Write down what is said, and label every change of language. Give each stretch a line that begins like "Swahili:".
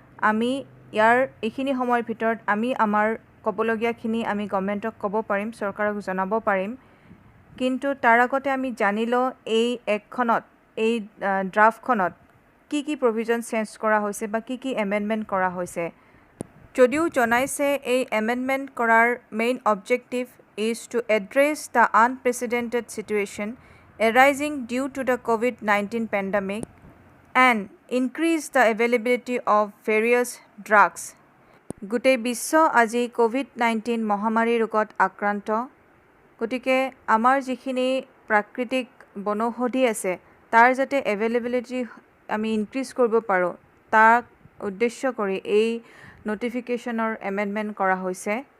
Assamese: আমি ইয়াৰ এইখিনি সময়ৰ ভিতৰত আমি আমাৰ ক'বলগীয়াখিনি আমি গভৰ্ণমেণ্টক ক'ব পাৰিম, চৰকাৰক জনাব পাৰিম। কিন্তু তাৰ আগতে আমি জানি লওঁ এই একখনত এই ড্ৰাফ্টখনত কি প্ৰভিজন চেঞ্জ কৰা হৈছে বা কি এমেণ্ডমেণ্ট কৰা হৈছে। যদিও জনাইছে এই এমেণ্ডমেণ্ট কৰাৰ main objective
English: is to address the unprecedented situation arising due to the COVID-19 pandemic and increase the availability of various drugs.
Assamese: গোটেই বিশ্ব আজি COVID-19 মহামাৰী ৰোগত আক্ৰান্ত। গতিকে আমাৰ যিখিনি প্ৰাকৃতিক বনৌষধি আছে তাৰ যাতে এভেইলেবিলিটি আমি ইনক্ৰিজ কৰিব পাৰোঁ তাক উদ্দেশ্য কৰি এই নটিফিকেশ্যনৰ এমেণ্ডমেণ্ট কৰা হৈছে।